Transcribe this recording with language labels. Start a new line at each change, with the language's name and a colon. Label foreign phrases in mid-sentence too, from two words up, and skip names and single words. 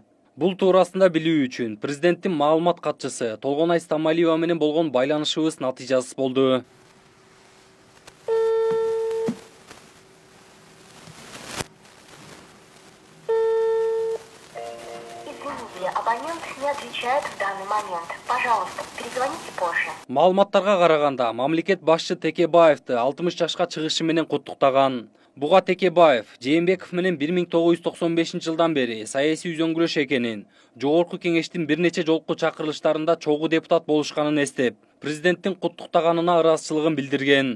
Kyrgyz: Бул туурасында билүү үчүн президенттин маалымат катчысы Толгонай Стамалиева менен болгон байланышыбыз натыйжасыз болду.
Russian: Абонент не отвечает в данный момент. Пожалуйста, перезвоните позже.
Kyrgyz: Маалыматтарга караганда, мамлекет башчы Текебаевди 60 жашка чыгышы менен куттуктаган. Буга Текебаев Жээнбеков менен 1995 жылдан бери саясий үзөңгүлөш экенин, Жогорку кеңештин бир нече жолку чакырылыштарында чогуу депутат болушканын эстеп, президенттин куттуктаганына ыраазычылыгын билдирген.